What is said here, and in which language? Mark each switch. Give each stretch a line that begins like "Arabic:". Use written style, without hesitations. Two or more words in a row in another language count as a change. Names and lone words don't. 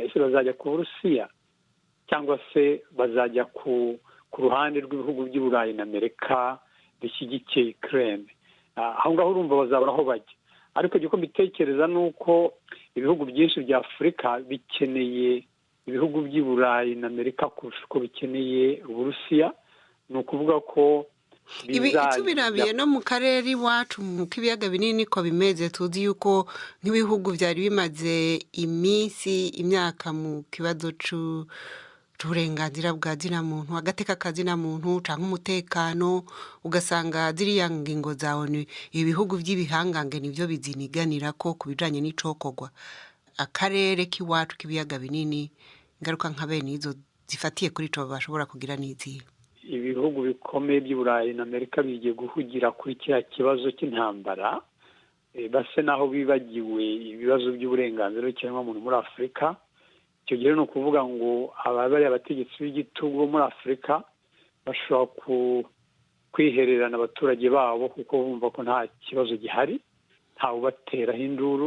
Kinyarwanda: Ese bazajya ku Burusiya cyangwa se bazajya ku ruhande rw'ibihugu by'i Burayi na Amerika bishyigikiye Ukraine? Aho ngaho urumva bazabura aho bajya. Ariko uko mbitekereza ni uko ibihugu byinshi bya Afurika bikeneye ibihugu by'i Burayi na Amerika kurusha uko bikeneye Uburusiya. Ni ukuvuga ko tubirabiye no mu karere iwacu mu k'ibiyaga binini ko bimeze.
Rundi: Tuzi yuko nk'ibihugu byari bimaze imyaka mu kibazo c'uburenganzira bwa zina muntu, agateka kazina muntu canke umutekano, ugasanga ziriya ngingo za ONU ibihugu by'ibihangange nivyo biziniganira ko kubijanye n'icokorwa. Akarere k'iwacu k'ibiyaga binini, ingaruka nka bene izo zifatiye kuri ico bashobora kugira n'izihe?
Kinyarwanda: Ibihugu bikomeye by'i Burayi na Amerika bigiye guhugira kuri kiriya kibazo cy'intambara, base naho bibagiwe ibibazo by'uburenganzira bw'ikiremwamuntu muri Afurika. Icyo gihe ni ukuvuga ngo abari abategetsi b'igitugu muri Afurika bashobora kwihererana abaturage babo kuko bumva ko nta kibazo gihari, ntawe ubateraho induru.